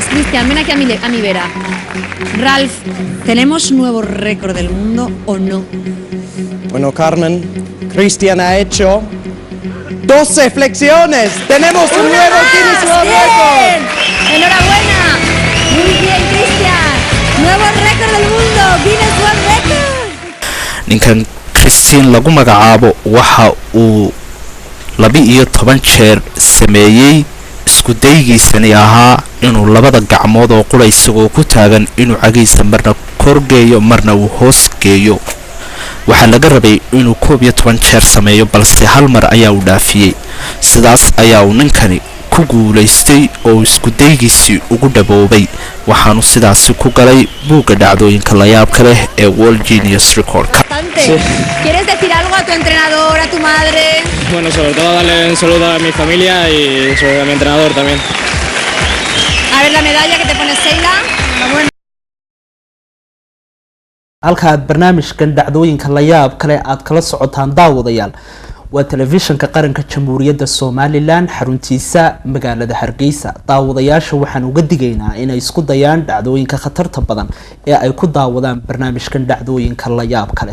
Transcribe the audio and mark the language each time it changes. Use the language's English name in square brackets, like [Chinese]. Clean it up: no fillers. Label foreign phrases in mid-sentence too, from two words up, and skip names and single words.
[Spanish] Cristian, ven aquí a mi vera. Ralph, ¿tenemos nuevo récord del mundo o no? Bueno, Carmen, Cristian ha hecho 12 flexiones. ¡Tenemos un nuevo Guinness World Record! ¡Enhorabuena! Muy bien, Cristian. Nuevo récord del mundo, Guinness World Record. [Somali] ninkan Christine lagu magacaabo waxa uu 12 jeer sameeyay isku daygiisani ahaa inuu labada gacmood oo qura isagoo ku taagan inuu cagiisa marna korgeeyo marna uu hoosgeeyo. waxaa laga rabay inuu 11 jeer sameeyo balse hal mar ayaa uu dhaafiyay. sidaas ayaa uu ninkani ku guulaystay oo isku daygiisii ugu dhaboobay waxaanu sidaasi ku galay buugga dhacdooyinka la yaabka leh ee World Genius Record-ka. [Spanish] ¿Quieres decir algo a tu entrenador, a tu madre? Bueno, sobre todo darle un saludo a mi familia y sobre a mi entrenador también. A ver la medalla que te pone Sheila. Enhorabuena. [Somali] halka aad barnaamijkan dhacdooyinka la yaab kale aad kala socotaan daawadayaal waa telefishinka qaranka jamhuuriyadda Somaliland xaruntiisa magaalada Hargeysa. daawadayaasha waxaan uga digaynaa inay isku dayaan dhacdooyinka khatarta badan ee ay ku daawadaan barnaamijkan dhacdooyinka la yaab kale.